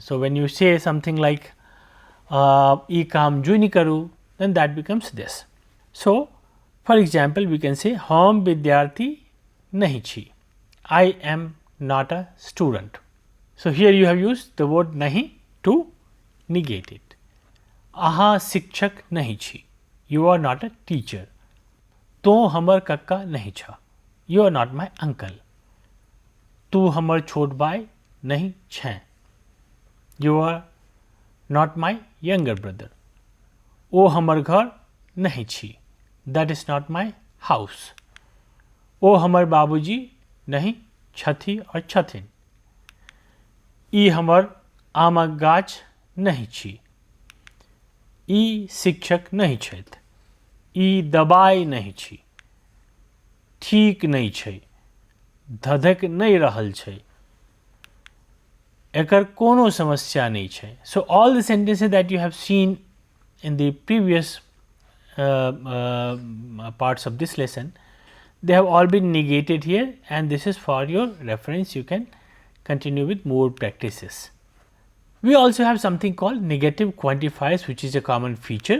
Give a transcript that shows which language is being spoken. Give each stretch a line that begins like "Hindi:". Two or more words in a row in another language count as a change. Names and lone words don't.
English: So, when you say something like
Maithili: "ए काम जुनि करु,"
English: then that becomes this. So, for example, we can say
Maithili: "हम विद्यार्थी नहि छी."
English: I am not a student. So, here you have used the word nahi to negate it.
Maithili: Aha शिक्षक नहीं छी.
English: You are not a teacher.
Maithili: तो हमर कक्का नहीं छ.
English: You are not my uncle.
Maithili: तू हमर छोट भाई नहीं छ.
English: You are not my younger brother.
Maithili: ओ हमर घर नहीं छी.
English: That is not my house.
Maithili: ओ हमर बाबूजी नहीं छथि और छथिन. ई हमर आमक गाछ नहीं छी. ई शिक्षक नहीं छथि. ई दबाई नहीं छी. ठीक नहीं छै. धधक नहीं रहल छै. एकर कोनो समस्या नहीं छै.
English: So all the sentences that you have seen in the previous parts of this lesson, they have all been negated here, and this is for your reference. You can continue with more practices. We also have something called negative quantifiers, which is a common feature.